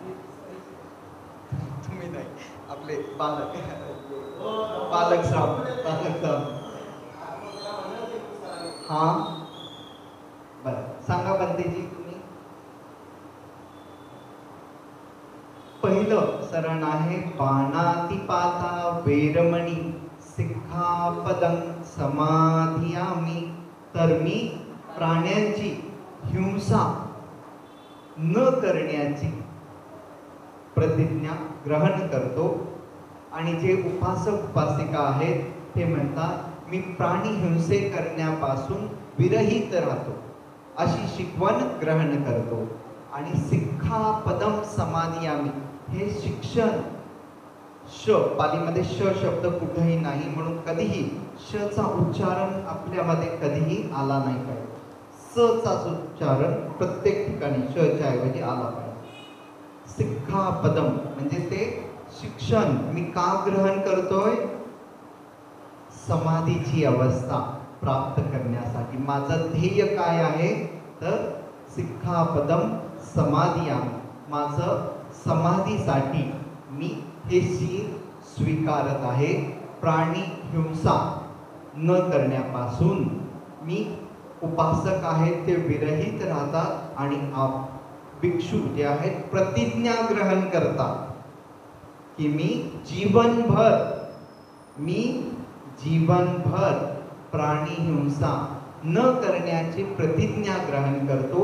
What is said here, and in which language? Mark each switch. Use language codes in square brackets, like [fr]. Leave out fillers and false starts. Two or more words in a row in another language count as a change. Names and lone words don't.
[mr] तुम्ही नाही, आपले बालक बालक साहेब. हा बरं, सांगा भंतेजी तुम्ही. पहिलं शरण आहे [pi] पाणातिपाता वेरमणी सिक्खापदं समाधियामि. [mr] तर मी प्राण्यांची हिंसा न करण्याची प्रतिज्ञा ग्रहण करतो. आणि जे उपासक उपासिका आहेत ते म्हणतात मी प्राणी हिंसे करण्यापासून विरहित राहतो, अशी शिकवण ग्रहण करतो. आणि [pi] सिक्खापदम समाधियामि, [mr] हे शिक्षण, श पालीमध्ये श शब्द कुठेही नाही, म्हणून कधीही शचा उच्चारण आपल्यामध्ये कधीही आला नाही पाहिजे. सचा उच्चारण प्रत्येक ठिकाणी शच्या ऐवजी आला पाहिजे. सिक्खापदम म्हणजे ते शिक्षण मी का ग्रहण करतोय? समाधीची अवस्था प्राप्त करण्यासाठी. माझं ध्येय काय आहे? तर [pi] सिक्खापदम समाधियामि, [mr] माझं समाधीसाठी मी हे शील स्वीकारत आहे. प्राणी हिंसा न करण्यापासून मी उपासक आहेत ते विरहित राहतात. आणि भिक्षू जे आहेत प्रतिज्ञा ग्रहण करतात की मी जीवनभर प्राणी हिंसा न करण्याची प्रतिज्ञा ग्रहण करतो.